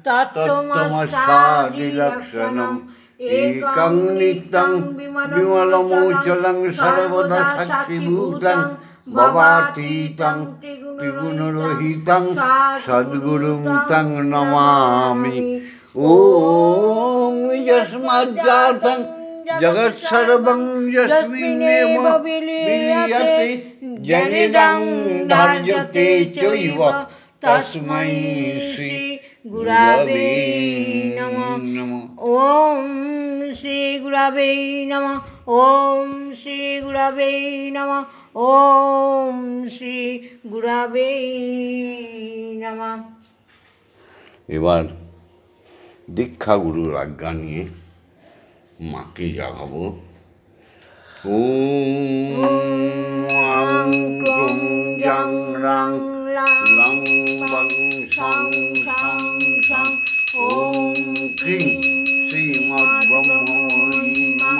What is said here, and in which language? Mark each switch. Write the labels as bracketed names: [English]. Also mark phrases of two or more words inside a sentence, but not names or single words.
[Sanskrit] তত্ত্বমস্যাদিলক্ষণং একং নিত্যং বিমলমোচলং সর্বদা সাক্ষীভূতং ভবাতীতং ত্রিগুণরহিতং সদ্গুরুং তং নমামি। ওম यस्माज्जातं जगत्सर्वं यस्मिन्नेव विलीयते जनिदं धार्यते चैव तस्मै श्री गुरवे नमः। ॐ श्री गुरवे नमः। ॐ श्री गुरवे नमः। ॐ श्री गुरवे नमः। [Bangla] এবার দীক্ষা গুরুর আজ্ঞা নিয়ে মাকে জাগাবো। [Sanskrit] ওম ক্রং জাং রাং লাং বাং সাং সাং সাং ওম ক্রিং শ্রীমদ্ব্রহ্মণি নমঃ।